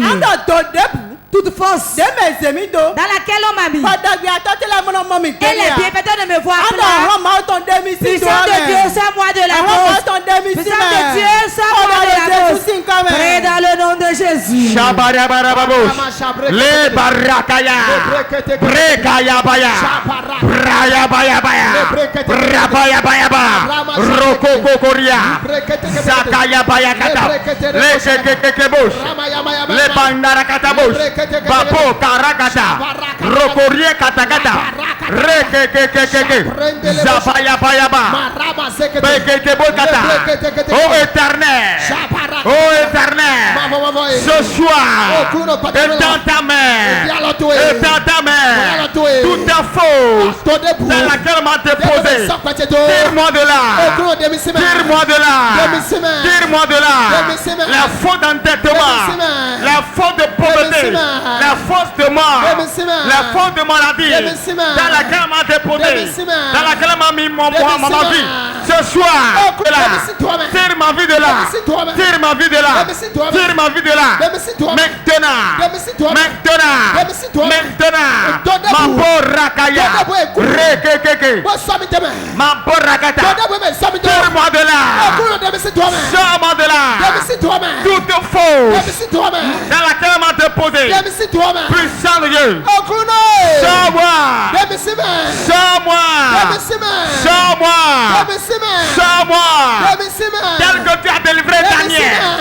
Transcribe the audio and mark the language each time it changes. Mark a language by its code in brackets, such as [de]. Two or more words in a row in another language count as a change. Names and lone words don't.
[fr] Toute force dans laquelle on m'a mis. Et les bienfaiteurs de me voir là. Puissant de Dieu, sors-moi de la cause. Puissant de Dieu, sors-moi de la cause. Prie dans le nom de Jésus. Les barakaya, brekaya baya, braya baya baya, brabaya baya baya, rokoko koria, zakaya baya kata, les kekekebos, les bandara katabos. Babo karakata, rokorie katakata, rekekekeke, zabaya bayaba, bekekebokata. Oh éternel, ce soir, étends ta main, toute ta faute dans laquelle m'a déposé, tire-moi de là, la faute d'entêtement, la faute de pauvreté, la force de mort, la faute de maladie, dans laquelle m'a déposé, dans laquelle m'a mis ma vie. Ce soir, tire ma vie de là, tire ma vie de là, tire ma vie de là. Maintenant, ma borakaya, rekekeke, ma borakata, tire-moi de là, sors-moi de là, toute fausse dans laquelle m'a déposé. Puissant de Dieu, sors-moi, tel que tu as délivré Daniel.